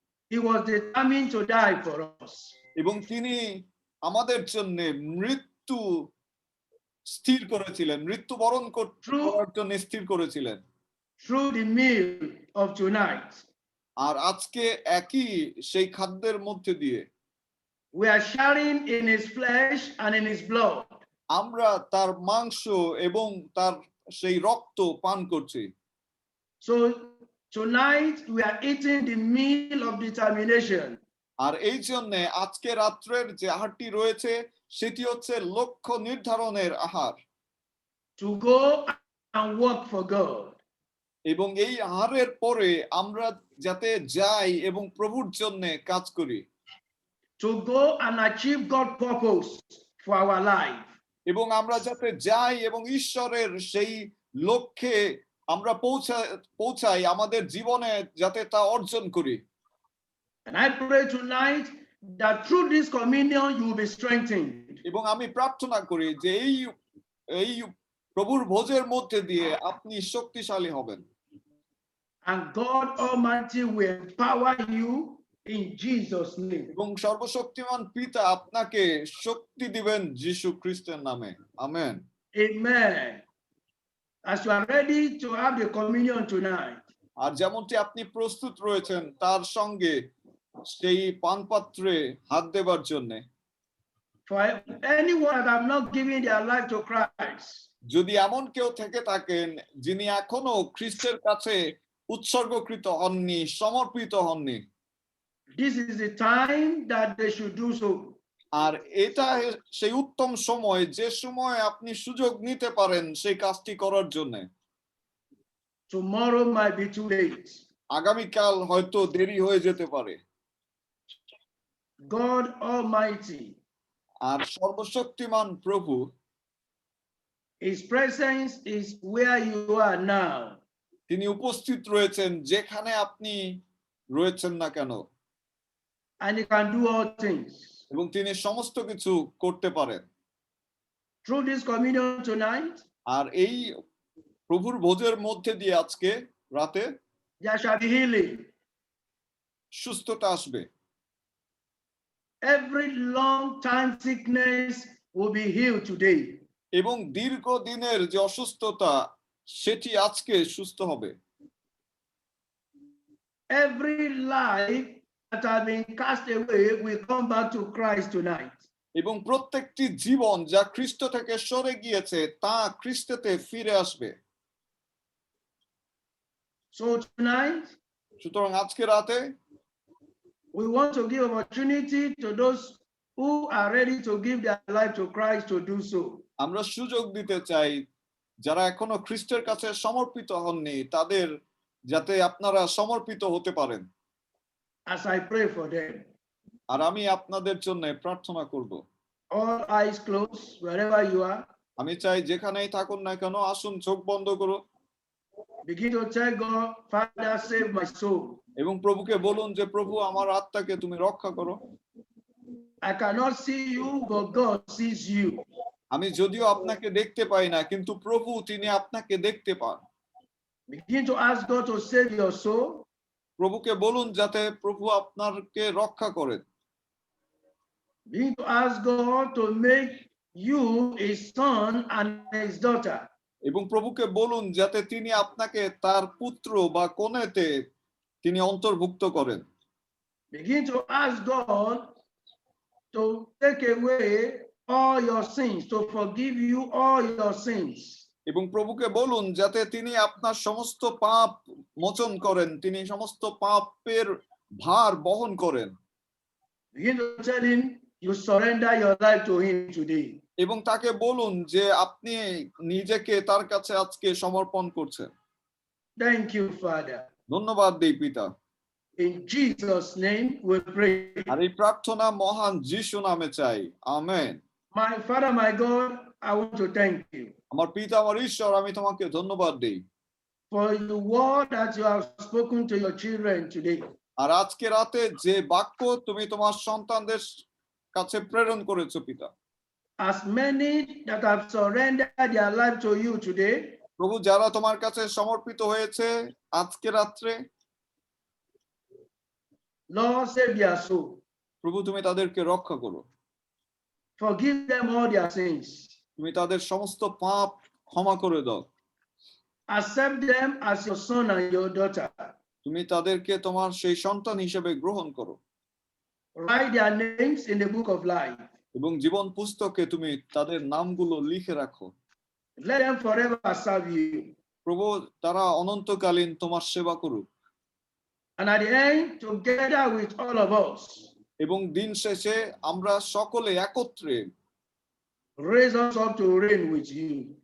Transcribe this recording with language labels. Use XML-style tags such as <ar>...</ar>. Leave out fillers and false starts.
<en>He was determined to die for us.</en> <bn>এবং তিনি আমাদের জন্য মৃত্যু স্থির করেছিলেন, মৃত্যুবরণ করার জন্য স্থির করেছিলেন</bn> <en>Through the meal of tonight,</en> <bn>আর আজকে একই সেই খাদ্যের মধ্যে দিয়ে</bn> <en>we are sharing in his flesh and in his blood.</en> <bn>আমরা তার মাংস এবং তার সেই রক্ত পান করছি।</bn> <en>So tonight we are eating the meal of determination.</en> <bn>আর এই জন্য আজকে রাত্রের যে আহারটি রয়েছে সেটি হচ্ছে লক্ষ্য নির্ধারণের আহার,</bn> <en>To go and work for God.</en> <bn>এবং এই আহারের পরে আমরা যাতে যাই এবং প্রভুর জন্য কাজ করি,</bn> <en>To go and achieve God's purpose for our life.</en> <bn>এবং আমরা যাতে যাই এবং ঈশ্বরের সেই লক্ষ্যে আমরা পৌঁছাই আমাদের জীবনে যাতে তা অর্জন করি।</bn> <en>And I pray tonight that through this communion you will be strengthened.</en> <bn>এবং আমি প্রার্থনা করি যে এই প্রভুর ভোজের মধ্যে দিয়ে আপনি শক্তিশালী হবেন,</bn> <en>And God Almighty will empower you in Jesus' name.</en> <bn>এবং সর্বশক্তিমান পিতা আপনাকে শক্তি দিবেন যিশু খ্রিস্টের নামে। Amen.</bn> <en>Amen. As you are ready to have the communion tonight,</en> <bn>আর যেমনটি আপনি প্রস্তুত রয়েছেন তার সঙ্গে সেই পানপাত্রে হাত দেবার জন্য,</bn> <en>for anyone that have not given their life to Christ,</en> <bn>যদি এমন কেউ থেকে থাকেন যিনি এখনো খ্রিস্টের কাছে উৎসর্গকৃত হননি, সমর্পিত হননি,</bn> <en>this is the time that they should do so.</en> <bn>আর এটা সেই উত্তম সময় যে সময় আপনি সুযোগ নিতে পারেন সেই কাজটি করার জন্য।</bn> <en>Tomorrow might be too late.</en> <bn>আগামীকাল হয়তো দেরি হয়ে যেতে পারে।</bn> <en>God Almighty,</en> <bn>আর সর্বশক্তিমান প্রভু,</bn> <en>His presence is where you are now.</en> <bn>তিনি উপস্থিত রয়েছেন যেখানে আপনি রয়েছেন না কেন,</bn> <en>And He can do all things.</en> <bn>এবং তিনি সমস্ত কিছু করতে পারেন।</bn> <en>Through this communion tonight,</en> <bn>আর এই প্রভুর ভোজের মধ্যে দিয়ে আজকে রাতে</bn> <en>there shall be healing.</en> <bn>সুস্থতা আসবে,</bn> <en>Every long time sickness will be healed today.</en> <bn>এবং দীর্ঘদিনের যে অসুস্থতা সেটি আজকে সুস্থ হবে।</bn> <en>Every life that has been cast away will come back to Christ tonight.</en> <bn>এবং প্রত্যেকটি জীবন যা খ্রিস্ট থেকে সরে গিয়েছে তা খ্রিস্টতে ফিরে আসবে।</bn> <en>So tonight,</en> <bn>সুতরাং আজকে রাতে</bn> <en>we want to give opportunity to those who are ready to give their life to Christ to do so.</en> <bn>আমরা সুযোগ দিতে চাই যারা এখনো খ্রিস্টের কাছে সমর্পিত হননি তাদের, যাতে আপনারা সমর্পিত হতে পারেন।</bn> <en>As I pray for them,</en> <bn>আর আমি আপনাদের জন্য প্রার্থনা করব।</bn> <en>all eyes closed, wherever you are,</en> <bn>আমি চাই যেখানেই থাকুন না কেন আসুন চোখ বন্ধ করো</bn> <en>begin to tell God, Father, save my soul.</en> <bn>এবং প্রভুকে বলুন যে প্রভু আমার আত্মাকে তুমি রক্ষা করো।</bn> <en>I cannot see you, but God sees you.</en> <bn>আমি যদিও আপনাকে দেখতে পাই না কিন্তু প্রভু তিনি আপনাকে দেখতে পান।</bn> <en>Begin to ask God to save your soul.</en> <bn>প্রভুকে বলুন যাতে প্রভু আপনাকে রক্ষা করেন।</bn> <en>Begin to ask God to make you his son and his daughter.</en> <bn>এবং প্রভুকে বলুন যাতে তিনি আপনাকে তার পুত্র বা কন্যাতে তিনি অন্তর্ভুক্ত করেন।</bn> <en>Begin to ask God to take away all your sins, to forgive you all your sins.</en> <bn>এবং প্রভুকে বলুন যাতে তিনি আপনার সমস্ত পাপ মোচন করেন, তিনি সমস্ত পাপের ভার বহন করেন।</bn> <en>Begin to tell him you surrender your life to him today.</en> <bn>এবং তাকে বলুন যে আপনি নিজেকে তার কাছে আজকে সমর্পণ করছেন।</bn> <en>Thank you, Father.</en> <bn>ধন্যবাদ দেই পিতা।</bn> <en>In Jesus' name we pray.</en> <bn>আর এই প্রার্থনা মহান যিশু নামে চাই, amen.</bn> <en>My Father, my God, I want to thank you</en> <bn>আমার পিতা, আমার ঈশ্বর, আমি তোমাকে ধন্যবাদ দেই</bn> <en>for the word that you have spoken to your children today.</en> <bn>আর আজকে রাতে যে বাক্য তুমি তোমার সন্তানদের কাছে প্রেরণ করেছো পিতা।</bn> <en>As many that have surrendered their life to you today,</en> <bn>প্রভু, যারা তোমার কাছে সমর্পিত হয়েছে আজকে রাত্রে,</bn> <en>Lord, save their soul.</en> <bn>প্রভু তুমি তাদেরকে রক্ষা করো,</bn> <en>Forgive them all their sins.</en> <bn>তুমি তাদের সমস্ত পাপ ক্ষমা করে দাও,</bn> <en>Accept them as your son and your daughter.</en> <bn>তুমি তাদেরকে তোমার সেই সন্তান হিসেবে গ্রহণ করো</bn> <en>Write their names in the book of life.</en> <bn>এবং জীবন পুস্তকে তুমি তাদের নামগুলো লিখে রাখো।</bn> <en>Let them forever serve you.</en> <bn>প্রভু, তারা অনন্তকালীন তোমার সেবা করুক</bn> <en>And at the end, together with all of us,</en> <bn>এবং দিন শেষে আমরা সকলে একত্রে</bn> <en>raise us up to reign with you.</en>